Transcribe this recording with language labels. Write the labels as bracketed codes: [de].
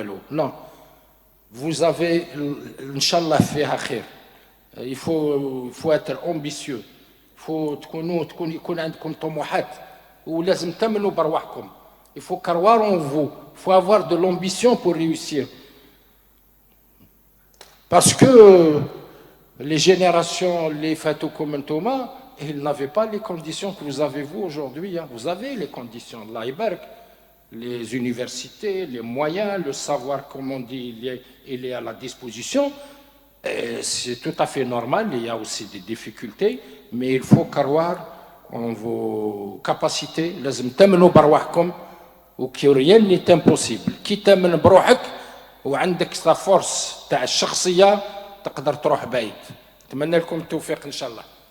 [fr] Non. Vous avez, Inch'Allah, fait khair. Il faut être ambitieux. Il faut [ar] يكون عندكم طموحات ولازم تمنوا برواحكم. [fr] Il faut croire en vous. Il faut avoir de l'ambition pour réussir. Parce que les générations, les [ar] Fatoukoum Ntouma, [fr] ils n'avaient pas les conditions que vous avez vous aujourd'hui. Vous avez les conditions. L'Aïberg, les universités, les moyens, le savoir, comme on dit, il est à la disposition. C'est tout à fait normal. Il y a aussi des difficultés. Mais il faut croire en vos capacités. [ar] لازم تمنوا برواحكم. وكي [fr] rien n'est impossible. [ar] كي تامن بروحك وعندك [fr] لا فورس [ar] تاع الشخصيه تقدر تروح بعيد. نتمنى لكم التوفيق ان شاء الله.